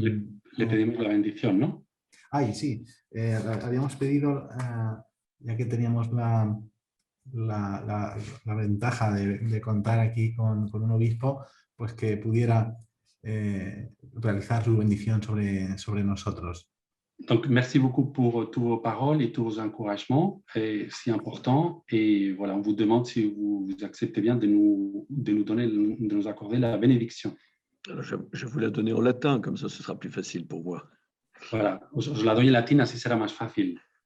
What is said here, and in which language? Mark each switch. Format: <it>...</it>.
<es>Le pedimos la bendición, ¿no? Ay, sí. Habíamos pedido, ya que teníamos la ventaja de contar aquí con un obispo, pues que pudiera realizar su bendición sobre nosotros.</es> <fr>Donc, merci beaucoup pour tous vos paroles et tous vos encouragements, si importants. Et voilà, on vous demande si vous acceptez bien de nous donner, de nous accorder la bénédiction. Alors, je vous la donner en latin, comme ça, ce sera plus facile pour moi.</fr> <es>Voilà, os la doy en latín, así será más fácil.</es>